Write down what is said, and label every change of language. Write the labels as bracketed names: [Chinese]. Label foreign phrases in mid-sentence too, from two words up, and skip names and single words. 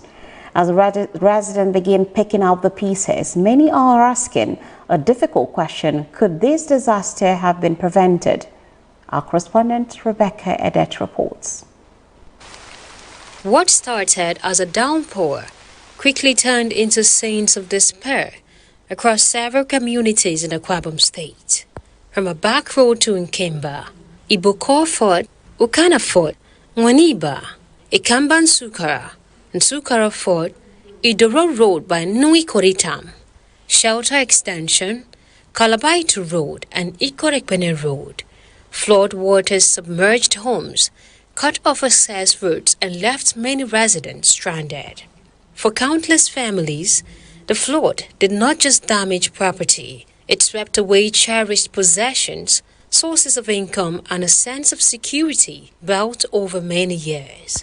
[English] As residents begin picking up the pieces, many are asking a difficult question: could this disaster have been prevented? Our correspondent Rebecca Edet reports. What started as a downpour quickly turned into scenes of despair across several communities in Akwa Ibom State. From a back road to Nkemba, Iboko Fort, Ukana Fort, Mwaniba, Ikamban Sukara, Nsukara Fort, Idoro Road by Nui Koritam, Shelter Extension, Kalabaitu Road and Ikorekpene Road. Flood waters submerged homes, cut off access routes and left many residents stranded. For countless families, the flood did not just damage property, it swept away cherished possessions, sources of income and a sense of security built over many years.